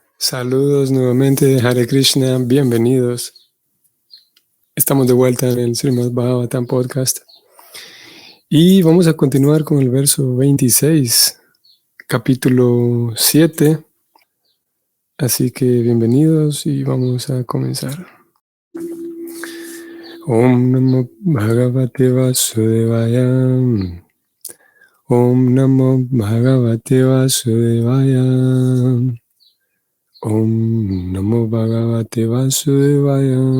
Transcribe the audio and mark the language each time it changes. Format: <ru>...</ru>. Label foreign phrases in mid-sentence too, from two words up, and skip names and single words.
<es>Saludos nuevamente, Hare Krishna, bienvenidos. Estamos de vuelta en el Srimad Bhagavatam Podcast y vamos a continuar con el verso 26, capítulo 7. Así que bienvenidos y vamos a comenzar.</es> <sa>ॐ नमो भगवते वासुदेवाय. ॐ नमो भगवते वासुदेवाय. ॐ नमो भगवते वासुदेवाय.</sa>